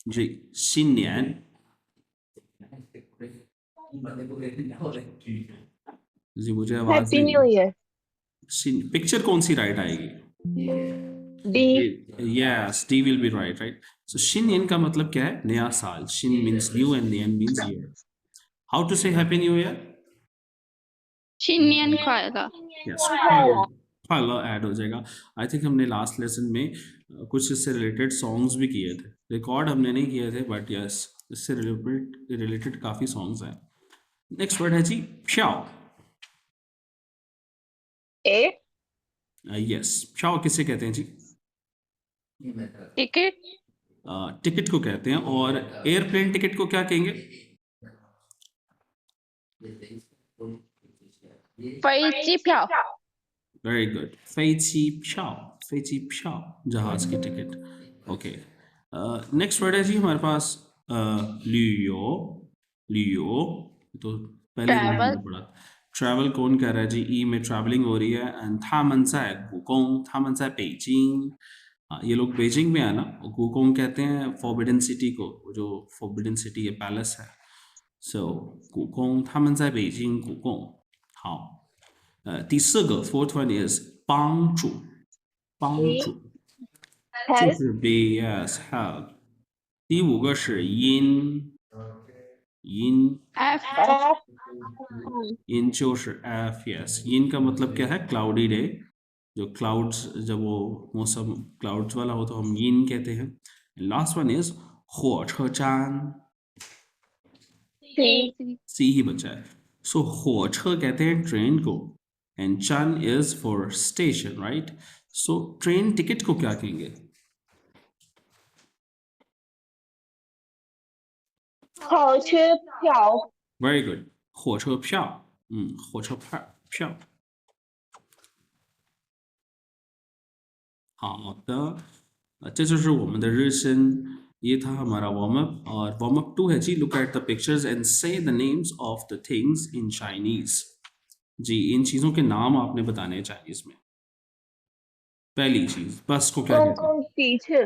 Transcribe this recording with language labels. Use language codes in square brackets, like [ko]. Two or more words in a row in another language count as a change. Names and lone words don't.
[hi] जी 新年 जी मुझे आवाज [en] Happy New Year [hi] पिक्चर कौन सी राइट आएगी [en] डी yes D will be right so 新年 [hi] का मतलब क्या है नया साल [en] 新 means new and 年 means year how to say happy new year [zh] 新年快乐。 [en] yes follow ad [hi] हो जाएगा [en] I think [hi] हमने [en] last lesson [hi] में कुछ इससे [en] related songs [hi] भी किए थे रिकॉर्ड हमने नहीं किए थे [en] but yes [hi] इससे रिलेटेड काफ़ी सॉन्ग्स हैं [en] next word [hi] है जी प्याओ [en] ए [hi] यस प्याओ किसे कहते हैं जी टिकट टिकट को कहते हैं और [en] airplane ticket [hi] को क्या कहेंगे [zh] 飞机票 [en] very good [hi] 飞机票 जहाज की टिकट [en] ok next word [hi] है जी हमारे पास लियो लियो तो पहले हमने [en] Travel. [hi] पढ़ा ट्रैवल कौन कह रहा है जी ई में ट्रैवलिंग हो रही है एंड [zh] 他们在故宫他们在北京 [hi] ये लोग बेजिंग में है ना गुकोंग कहते हैं फॉरबिडन सिटी को जो फॉरबिडन सिटी ये पैलेस है सो गुकोंग [zh] 他们在北京故宫好第四个 [en] fourth one is [zh] 帮助帮助就 [hi] हेल्प [zh] 是 [en] be yes help [zh] 第五个是因因 [en] F एफ [zh] 因就是 [en] f yes [hi] 因 का मतलब क्या है [en] cloudy day [hi] जो क्लाउड्स जब वो मौसम क्लाउड्स वाला हो तो हम यिन कहते हैं [en] last one is [hi] 火车站 [en] सी [hi] सी ही बचा है सो 火车 कहते हैं ट्रेन को [en] and chan is for station right so train ticket [hi] को क्या कहेंगे [zh] 火车票 [en] very good [zh] 火车票火车票好的这就是我们的日升 [hi] ये था हमारा [en] warm up [hi] और [en] warm up [hi] 2 है जी [en] look at the pictures and say the names of the things in Chinese [hi] जी इन चीजों के नाम आपने बताने हैं चाइनीज में पहली चीज बस को क्या [zh] 公 [hi] कहते हैं [zh] 共汽车